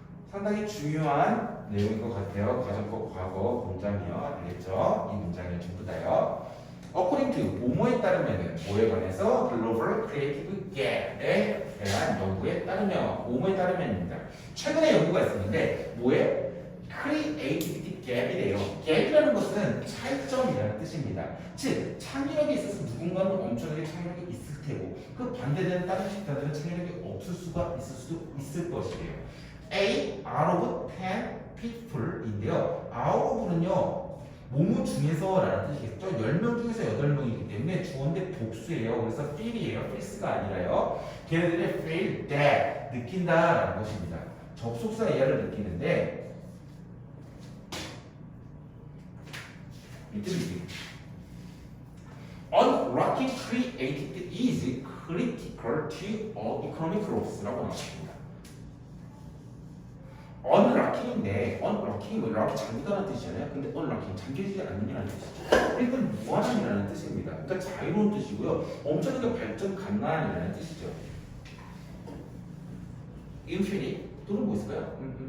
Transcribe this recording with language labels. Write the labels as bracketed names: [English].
[Korean] 상당히 중요한 내용인 것 같아요. 가정법 과거 문장이요. 알겠죠? 이 문장이 전부 다요. According to 뭐뭐에 따르면은 뭐에 관해서 Global Creative Gap에 대한 연구에 따르면 뭐뭐에 따르면입니다. 최근에 연구가 있었는데 뭐에? Creativity Gap이래요. Gap이라는 것은 차이점이라는 뜻입니다. 즉 창의력이 있어서 누군가는 엄청나게 창의력이 있을 테고 그 반대되는 다른 집단들은 창의력이 없을 수가 있을 수도 있을 것이에요. A out of 10 people인데요. out of는요 모모 중에서 라는 뜻이겠죠. 10명 중에서 8명이기 때문에 주어인데 복수예요. 그래서 feel이에요. feels가 아니라요. 걔네들이 feel that 느낀다 라는 것입니다. 접속사 이하를 느끼는데 [English] Unlocking creativity is critical to economic growth [Korean] 라고 나왔습니다. Unlocking인데 unlocking이 뭐 락이 잠기다는 뜻이잖아요. 근데 unlocking 잠겨지지 않는이라는 뜻이죠. 이건 무한함이라는 뜻입니다. 그러니까 자유로운 뜻이고요. 엄청나게 발전 가능한이라는 뜻이죠. infinite 또는 뭐 있을까요?